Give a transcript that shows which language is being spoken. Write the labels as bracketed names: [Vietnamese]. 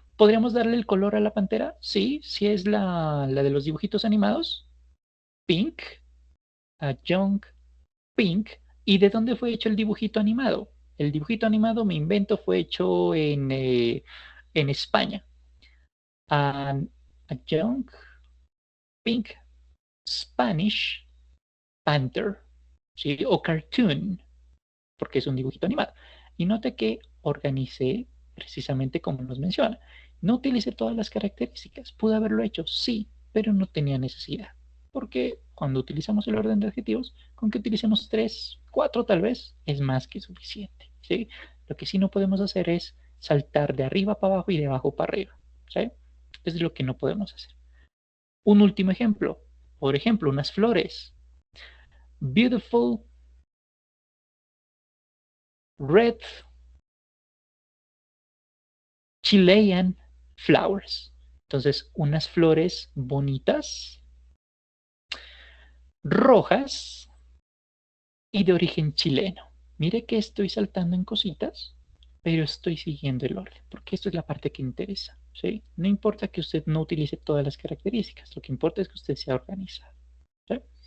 [Spanish] ¿Podríamos darle el color a la pantera? Sí, sí es la de los dibujitos animados. Pink. [English] A young pink. [Spanish] ¿Y de dónde fue hecho el dibujito animado? El dibujito animado, me invento, fue hecho en España. [English] A young pink Spanish panther. [Spanish] ¿Sí? O cartoon, porque es un dibujito animado. Y note que organicé precisamente como nos menciona. No utilicé todas las características. ¿Pude haberlo hecho? Sí, pero no tenía necesidad. Porque cuando utilizamos el orden de adjetivos, con que utilicemos 3, 4 tal vez, es más que suficiente. ¿Sí? Lo que sí no podemos hacer es saltar de arriba para abajo y de abajo para arriba. ¿Sí? Es lo que no podemos hacer. Un último ejemplo. Por ejemplo, unas flores. [English] Beautiful red Chilean flowers. [Spanish] Entonces, unas flores bonitas, rojas y de origen chileno. Mire que estoy saltando en cositas, pero estoy siguiendo el orden, porque esto es la parte que interesa, ¿sí? No importa que usted no utilice todas las características, lo que importa es que usted sea organizado, ¿sí?